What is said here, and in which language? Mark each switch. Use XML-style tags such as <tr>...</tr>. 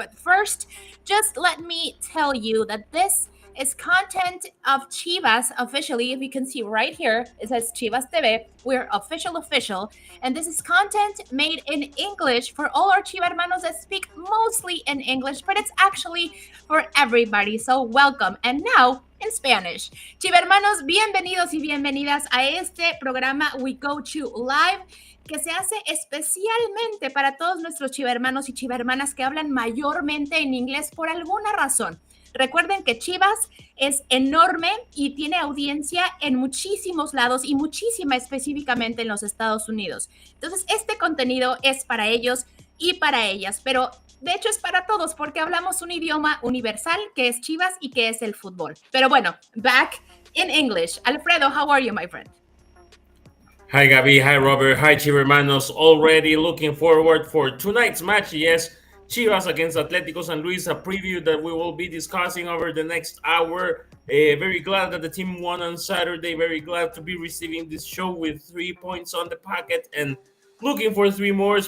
<en>But first, just let me tell you that this is content of Chivas officially. If you can see right here, it says Chivas TV. We're official. And this is content made in English for all our Chiva hermanos that speak mostly in English, but it's actually for everybody. So welcome. And now en Spanish.</en> <es>Chiva hermanos, bienvenidos y bienvenidas a este programa We Go To Live, que se hace especialmente para todos nuestros chiva hermanos y chiva hermanas que hablan mayormente en inglés por alguna razón. Recuerden que Chivas es enorme y tiene audiencia en muchísimos lados y muchísima específicamente en los Estados Unidos. Entonces, este contenido es para ellos y para ellas, pero de hecho es para todos porque hablamos un idioma universal que es Chivas y que es el fútbol. Pero bueno,</es> <en>back in English. Alfredo, how are you, my friend? Hi, Gabi. Hi, Robert. Hi, Chiva hermanos. Already looking forward for tonight's match. Yes, Chivas against Atlético San Luis, a preview that we will be discussing over the next hour. Very glad that the team won on Saturday. Very glad to be receiving this show with 3 points on the pocket and looking for 3 more.</en>